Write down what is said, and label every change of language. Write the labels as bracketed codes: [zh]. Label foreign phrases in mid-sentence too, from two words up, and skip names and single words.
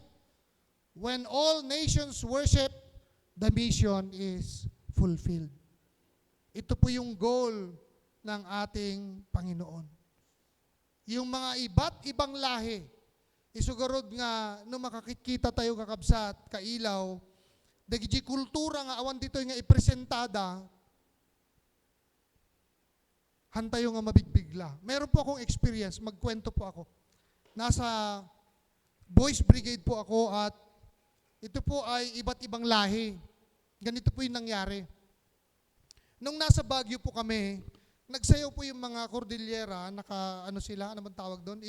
[en] When all nations worship, the mission is fulfilled. [tl] Ito po yung goal ng ating Panginoon. Yung mga iba't ibang lahi, [ilo] isugurod nga, no makakikita tayo kakabsat, kailaw, dagiti kultura nga awan dito nga ipresentada, hantayo nga mabigbigla. [tl] Meron po akong experience, magkwento po ako. Nasa Boys Brigade po ako at ito po ay iba't ibang lahi. Ganito po yung nangyari. Nung nasa Baguio po kami, nagsayaw po yung mga Cordillera, ano sila, ano bang tawag doon?